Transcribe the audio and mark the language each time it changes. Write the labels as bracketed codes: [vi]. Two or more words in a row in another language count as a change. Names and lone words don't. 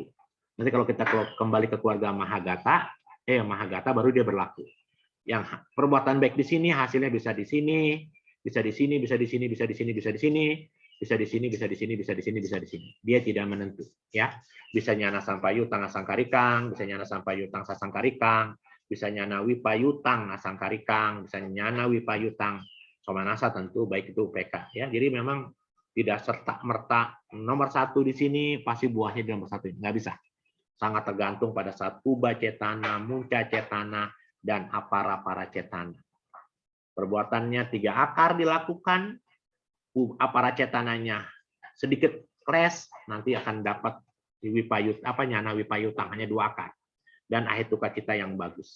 [id] Nanti kalau kita kembali ke keluarga Mahagata, baru dia berlaku. Yang perbuatan baik di sini hasilnya bisa di sini, bisa di sini, bisa di sini, bisa di sini, bisa di sini, bisa di sini, bisa di sini, bisa di sini, bisa di sini. Dia tidak menentu, ya. Bisa [pi] nyana sampayutang asangkarikang, bisa nyana sampayutang sasangkarikang, bisa nyana wipayutang asangkarikang, bisa nyana wipayutang somanasa, [id] tentu baik itu UPK, ya. Jadi memang tidak serta merta nomor 1 di sini pasti buahnya di nomor 1, nggak bisa. Sangat tergantung pada saat [pi] puba cetana, munca cetana, [id] dan apara-paracetana. Perbuatannya 3 akar dilakukan, aparacetananya sedikit kles, nanti akan dapat [pi] nyana wipayutang [id] hanya 2 akar, dan ahetuka kita yang bagus.